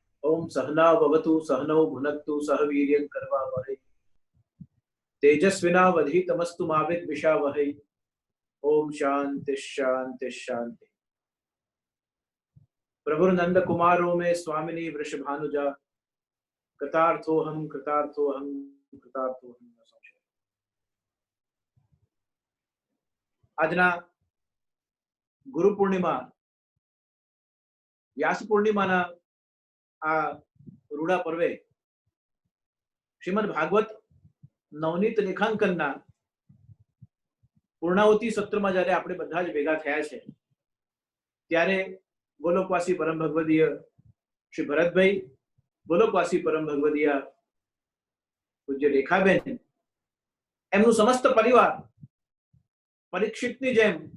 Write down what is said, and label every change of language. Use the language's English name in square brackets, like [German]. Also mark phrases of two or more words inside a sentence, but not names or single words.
[Sanskrit] ओम सहना भवतु सहनौ भुनक्तु सह वीर्यं करवावहै तेजस्विनावधीतमस्तु मा विद्विषावहै। ओम शांति शांति शांति। प्रभुर नंद कुमारों में स्वामिनी वृषभानुजा कृतार्थोहम कृतार्थोहम कृतार्थोहम। [Gujarati] આજના ગુરુ પૂર્ણિમા વ્યાસ પૂર્ણિમાના આ રૂડા પર્વે શ્રીમદ ભાગવત નવનીત લેખાંકનના પૂર્ણાવતી સત્રમાં જ્યારે આપણે બધા જ ભેગા થયા છે ત્યારે ગોલોકવાસી પરમ ભગવદીય શ્રી ભરતભાઈ, ગોલોકવાસી પરમ ભગવદીય પૂજ્ય રેખાબેન, એમનું સમસ્ત પરિવાર પરીક્ષિતની જેમ